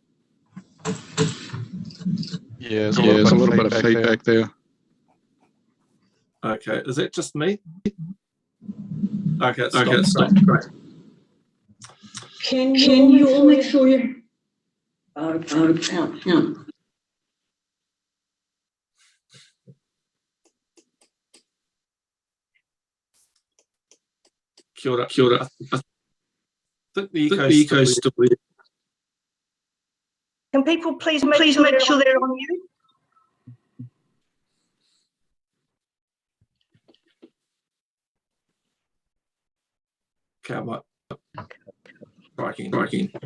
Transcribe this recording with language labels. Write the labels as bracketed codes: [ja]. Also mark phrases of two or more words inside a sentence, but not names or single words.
[en] Yeah, there's a little bit of feedback there. Okay, is that just me? Okay, it's stopped. Great. Can you all make sure you... out. [mi] Kia ora. [en] I think the echo's still there. Can people please make sure they're on mute? Okay, I might try again.